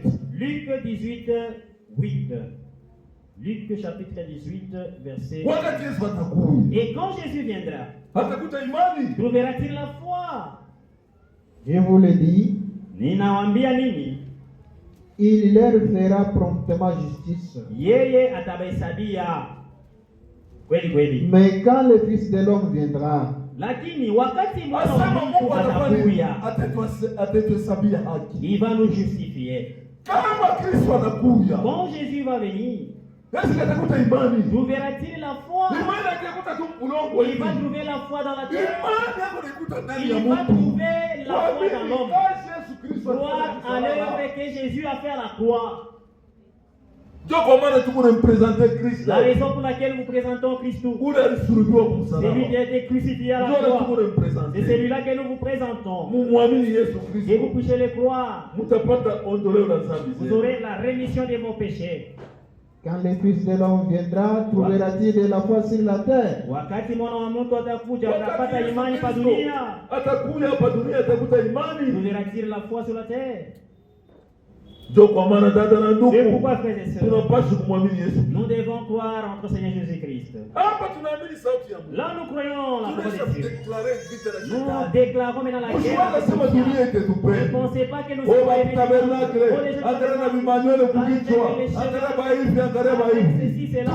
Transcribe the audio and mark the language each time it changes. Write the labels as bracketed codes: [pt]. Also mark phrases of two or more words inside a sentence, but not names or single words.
[fr] Luc 18, 8. Luc chapitre 18, verset 8. Et quand Jésus viendra, trouvera-t-il la foi? Je vous le dis, [sw] ninawambia nini? [fr] il leur fera promptement justice. [sw] Yeye atabahesabia kweli kweli. [fr] Mais quand le Fils de l'homme viendra, [sw] lakini wakati mwana wa Mungu atakuja, [fr] il va nous justifier. Quand Jésus va venir, trouvera-t-il la foi? Il va trouver la foi dans la terre. Il va trouver la foi dans l'homme. Croire à l'œuvre que Jésus a fait à la croix. La raison pour laquelle nous présentons Christ, c'est lui qui a été crucifié à la croix. C'est celui-là que nous vous présentons. Et vous puissiez le croire. Vous aurez la rémission de vos péchés. Quand le Fils de l'homme viendra, trouvera-t-il de la foi sur la terre? [sw] Wakati mwana wa mtu atakuja, atapata imani pa dunia. [fr] Trouvera-t-il la foi sur la terre? C'est pourquoi, frères et sœurs, nous devons croire en notre Seigneur Jésus-Christ. Là, nous croyons la parole de Dieu. Nous déclarons maintenant la guerre. Ne pensez pas que nous sommes ceci, c'est là.